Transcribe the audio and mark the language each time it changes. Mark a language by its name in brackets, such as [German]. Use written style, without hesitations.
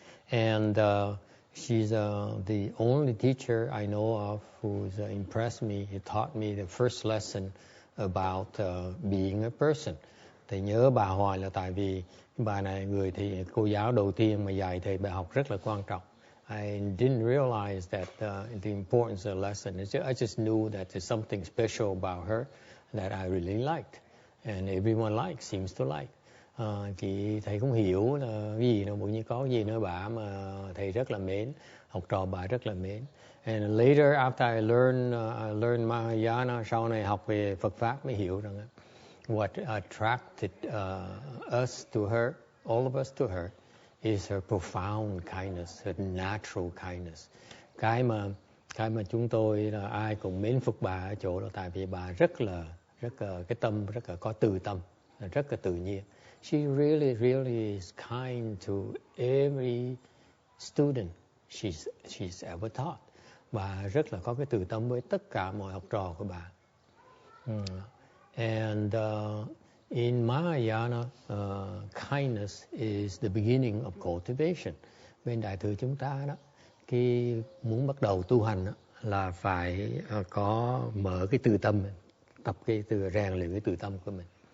[English] And she's the only teacher I know of who's impressed me. He taught me the first lesson about being a person. [Vietnamese] Thầy nhớ bà hoài là tại vì bà này thì cô giáo đầu tiên mà dạy thầy bài học rất là quan trọng. [English] I didn't realize that the importance of the lesson. I just knew that there's something special about her that I really liked. And everyone seems to like. [Vietnamese] Thì thầy cũng hiểu là cái gì đâu, bỗng nhiên có cái gì nữa bà mà thầy rất là mến, học trò bà rất là mến. [English] And later after I learned Mahayana, [Vietnamese] sau này học về Phật pháp mới hiểu rằng [English] what attracted us to her, all of us to her, is her profound kindness, her natural kindness. [Vietnamese] Cái mà chúng tôi là ai cũng mến phục bà ở chỗ đó, tại vì bà rất là cái tâm rất là có từ tâm, rất là tự nhiên. [English] She really is kind to every student she's ever taught. [Vietnamese] Bà rất là có cái từ tâm với tất cả mọi học trò của bà. [English] And in Mahayana, kindness is the beginning of cultivation. [Vietnamese] Bên Đại thừa chúng ta đó, khi muốn bắt đầu tu hành đó, là phải có mở cái từ tâm mình, tập cái từ rèn luyện cái từ tâm của mình.